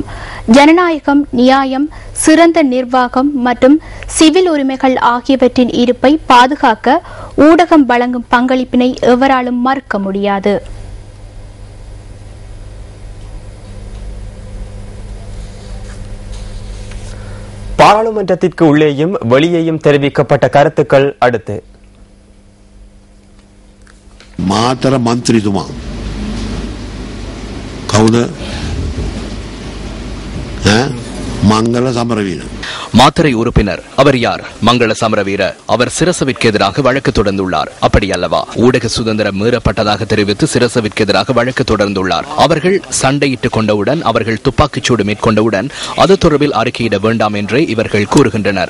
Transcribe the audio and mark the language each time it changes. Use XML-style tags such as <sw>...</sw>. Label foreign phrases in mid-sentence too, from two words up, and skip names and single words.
<ta>ஜனநாயகம், நியாயம், சிறந்த நிர்வாகம் மற்றும் சிவில் உரிமைகள் ஆகியவற்றின் இருப்பை பாதுகாக்க ஊடகம் வழங்கும் பங்களிப்பினை எவராலும் மறுக்க முடியாது. பாராளுமன்றத்திற்கு உள்ளேயும் வெளியேயும் தெரிவிக்கப்பட்ட கருத்துக்கள் அடுத்து.</ta> <si>මාතර මන්ත්‍රීතුමා කවුද?</si> <ta>மங்கள சமரவீர மாத்தறை உறுப்பினர். அவர் யார்? மங்கள சமரவீர. அவர் சிரசவிற்கு எதிராக வழக்கு தொடர்ந்துள்ளார். அப்படி அல்லவா? ஊடக சுதந்திரம் மீறப்பட்டதாக தெரிவித்து சிரசவிற்கு எதிராக வழக்கு தொடர்ந்துள்ளார். அவர்கள் சண்டையிட்டுக் கொண்டவுடன், அவர்கள் துப்பாக்கிச்சூடு மேற்கொண்டவுடன் அது தொடர்பில் அறிக்கையிட வேண்டாம் என்றே இவர்கள் கூறுகின்றனர்.</ta>